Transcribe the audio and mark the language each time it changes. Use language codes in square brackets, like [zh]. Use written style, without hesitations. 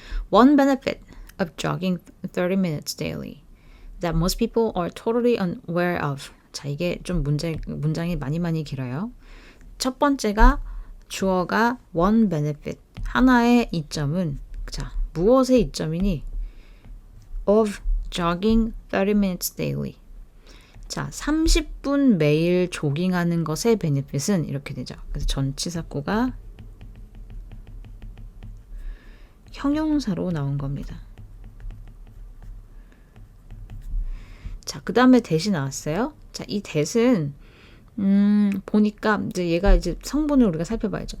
[en] One benefit of jogging 30 minutes daily that most people are totally unaware of. [ko] 자, 이게 좀 문장이 많이 길어요. 첫 번째가 주어가 [en] one benefit, [ko] 하나의 이점은, 자, 무엇의 이점이니? [en] of jogging 30 minutes daily. [ko] 자, 30분 매일 조깅하는 것의 베네핏은 이렇게 되죠. 그래서 전치사구가 형용사로 나온 겁니다. 자, 그 다음에 대시 나왔어요. 자, 이 대신 보니까 이제 얘가 이제 성분을 우리가 살펴봐야죠.